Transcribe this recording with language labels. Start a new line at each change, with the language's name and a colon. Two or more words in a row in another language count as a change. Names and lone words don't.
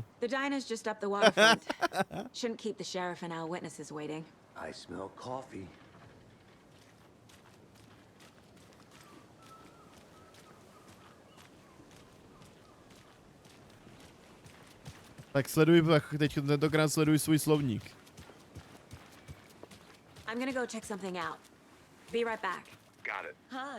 English: The diner's just up the waterfront. Shouldn't keep the sheriff and our witnesses waiting. I smell coffee.
Czech: Tak sleduj, teď tentokrát sleduj svůj slovník.
English: I'm gonna go check something out. Be right back. Got it. Hi.